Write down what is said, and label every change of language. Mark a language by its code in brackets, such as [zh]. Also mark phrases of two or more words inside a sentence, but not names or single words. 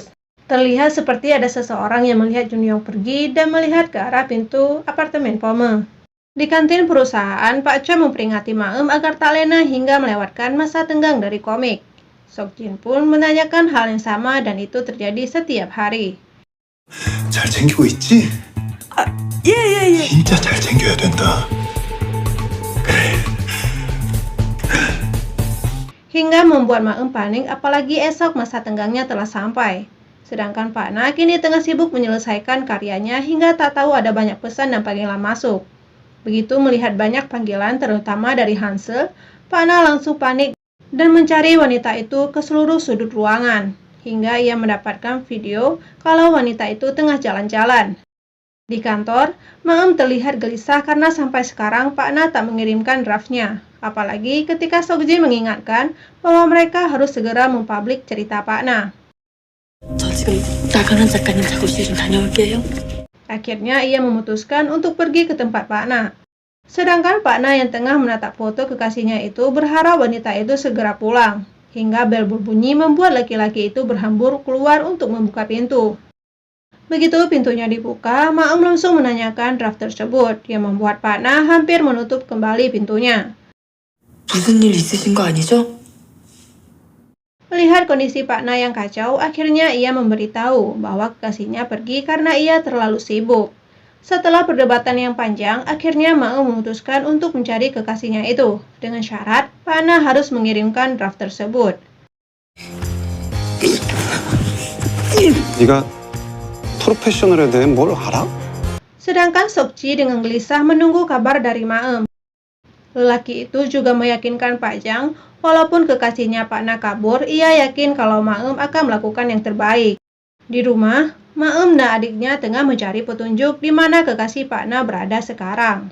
[id] Terlihat seperti ada seseorang yang melihat Junyong pergi dan melihat ke arah pintu apartemen Pome. Di kantin perusahaan, Pak Choi memperingati Maem agar tak lena hingga melewatkan masa tenggang dari komik. Sok Jin pun menanyakan hal yang sama dan itu terjadi setiap hari. [ko] 잘 챙기고 있지? 예. 진짜 잘 챙겨야 된다. 그래. [id] Hingga membuat Maem panik apalagi esok masa tenggangnya telah sampai. Sedangkan Pak Na kini tengah sibuk menyelesaikan karyanya hingga tak tahu ada banyak pesan dan panggilan masuk. Begitu melihat banyak panggilan terutama dari Hansel, Pak Na langsung panik dan mencari wanita itu ke seluruh sudut ruangan, hingga ia mendapatkan video kalau wanita itu tengah jalan-jalan. Di kantor, Maem terlihat gelisah karena sampai sekarang Pak Na tak mengirimkan draftnya, apalagi ketika Sok Jin mengingatkan bahwa mereka harus segera mempublik cerita Pak Na. [ko] 저 지금 나가는 작가님 작업실 좀 다녀올게요. [id] Akhirnya ia memutuskan untuk pergi ke tempat Pak Na. Sedangkan Pak Na yang tengah menatap foto kekasihnya itu berharap wanita itu segera pulang. Hingga bel berbunyi membuat laki-laki itu berhambur keluar untuk membuka pintu. Begitu pintunya dibuka, Maem langsung menanyakan draft tersebut yang membuat Pak Na hampir menutup kembali pintunya. [ko] 무슨 일 있으신 거 아니죠? [id] Melihat kondisi Pak Na yang kacau, akhirnya ia memberitahu bahwa kekasihnya pergi karena ia terlalu sibuk. Setelah perdebatan yang panjang, akhirnya Maem memutuskan untuk mencari kekasihnya itu, dengan syarat Pak Na harus mengirimkan draft tersebut. [ko] 네가 프로페셔널에 대해 뭘 알아? [id] Sedangkan Sokji dengan gelisah menunggu kabar dari Maem. Lelaki itu juga meyakinkan Pak Jang, walaupun kekasihnya Pak Na kabur, ia yakin kalau Maem akan melakukan yang terbaik. Di rumah, Maem dan adiknya tengah mencari petunjuk di mana kekasih Pak Na berada sekarang.